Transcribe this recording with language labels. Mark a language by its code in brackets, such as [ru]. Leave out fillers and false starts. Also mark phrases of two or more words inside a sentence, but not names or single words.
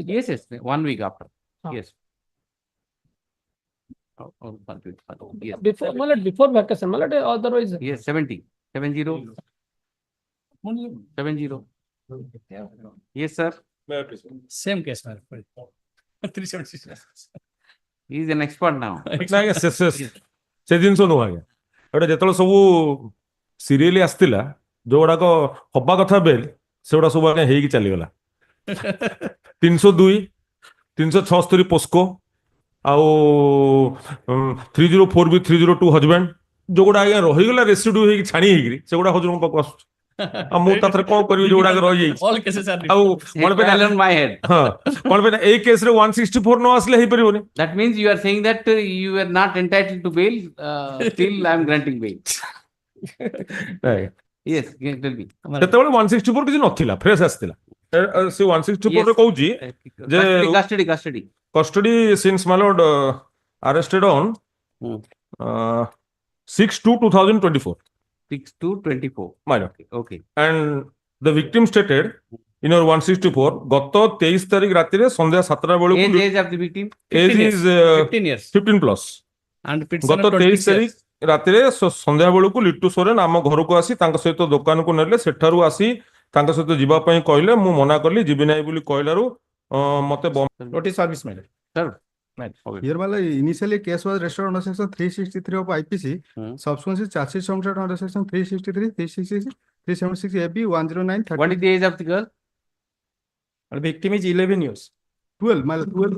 [en] yes, 1 week after. Yes. Yes. Before, my lord, before vacation, my lord, otherwise. Yes, 70. 70. 70. Yes, sir. Same case, my lord. 376. He is an expert now. [or] ସେ ଜିନିଷ ନୁହଁ ଆଜ୍ଞା ଏଇଟା ଯେତେବେଳେ ସବୁ ସିରିଏଲି ଆସିଥିଲା ଯୋଉଗୁଡାକ ହବା କଥା ବେଲ୍ ସେଗୁଡା ସବୁ ଆଜ୍ଞା ହେଇକି ଚାଲିଗଲା 302 376 ପୋସ୍କୋ ଆଉ 304B 302 ହଜବେଣ୍ଡ ଯୋଉଗୁଡା ଆଜ୍ଞା ରହିଗଲା ରେସିଡ୍ୟୁ ହେଇକି ଛାଣି ହେଇକିରି ସେଗୁଡା ହଜବେଣ୍ଡଙ୍କ ପାଖକୁ ଆସୁଛି ଆଉ ମୁଁ ତାଥରେ କଣ କରିବି ଯୋଉଗୁଡାକ ରହିଯାଇଛି [en] All cases are [or] ଆଉ କଣ ପାଇଁ [en] on my head. [or] ହଁ କଣ ପାଇଁ ଏଇ କେସରେ 164 ନ ଆସିଲେ ହେଇପାରିବନି [en] That means you are saying that you are not entitled to bail. Still, I am granting bail. Yes, tell me. [or] ସେତେବେଳେ 164 କିଛି ନଥିଲା ଫ୍ରେଶ ଆସିଥିଲା ସେ 164 ରେ କହୁଛି ଯେ [en] custody since my lord arrested on 6/2/2024 6/2/24 my lord okay and the victim stated in your 164 [or] ଗତ 23 ତାରିଖ ରାତିରେ ସନ୍ଧ୍ୟା 7ଟା ବେଳକୁ [en] age of the victim age is 15 years 15 plus and [or] ଗତ 23 ତାରିଖ ରାତିରେ ସନ୍ଧ୍ୟା ବେଳକୁ ଲିଟୁ ସୋରେନ ଆମ ଘରକୁ ଆସି ତାଙ୍କ ସହିତ ଦୋକାନକୁ ନେଲେ ସେଠାରୁ ଆସି ତାଙ୍କ ସହିତ ଯିବା ପାଇଁ କହିଲେ ମୁଁ ମନା କଲି ଯିବି ନାହିଁ ବୋଲି କହିଲାରୁ ମତେ [en] notice service made sir Here, initially case was registered under section 363 of IPC. Subsequently, charge sheet submitted under section 363, 366, 376 AB 109. What is the age of the girl? The victim is 11 years. 12. 12.